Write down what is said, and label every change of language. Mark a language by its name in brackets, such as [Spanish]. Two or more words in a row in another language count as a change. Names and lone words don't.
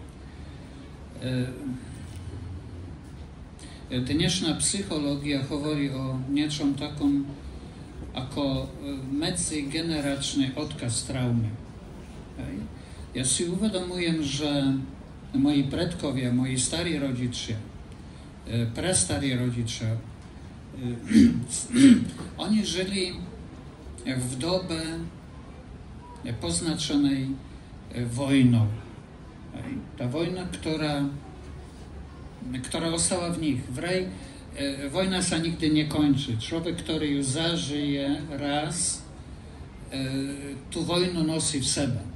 [Slovak] Dnešná psychológia hovorí o niečom takom ako medzigeneračný odkaz traumy. Ja si uvedomujem, že moji predkovia, moji starí rodičia, prastarí rodičia [Polish] Oni żyli w dobie poznaczonej wojną. Ta wojna, która została w nich. Wojna się nigdy nie kończy. Człowiek, który już zażyje raz, tu wojnę nosi w sobie.